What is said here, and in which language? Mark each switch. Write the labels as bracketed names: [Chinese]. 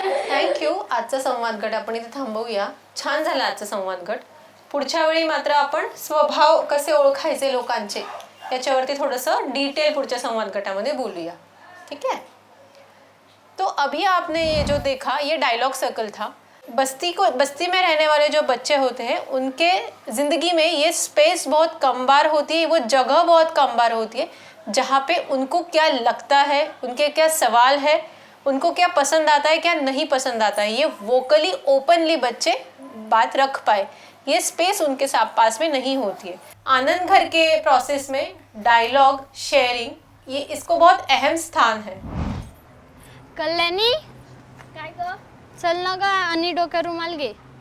[Marathi] Thank you. आजचा संवाद गट आपण इथे थांबवूया. छान झाला आजचा संवाद गट. पुढच्या वेळी मात्र आपण स्वभाव कसे ओळखायचे लोकांचे याच्यावरती थोडंसं डिटेल पुढच्या संवाद गटामध्ये बोलूया. [Hindi] ठीक है? तो अभी आपने ये जो देखा ये डायलॉग सर्कल था. बस्ती में रहने वाले जो बच्चे होते हैं उनके ज़िंदगी में ये स्पेस बहुत कम बार होती है, वो जगह बहुत कम बार होती है जहाँ पे उनको क्या लगता है, उनके क्या सवाल है, उनको क्या पसंद आता है, क्या नहीं पसंद आता है, ये वोकली ओपनली बच्चे बात रख पाए. ये स्पेस उनके पास में नहीं होती है. आनंद घर के प्रोसेस में डायलॉग शेयरिंग ये इसको बहुत अहम स्थान है. [Marathi] कल्याणी काय ग? चल ना ग आणि डोक्या रुमाल घे.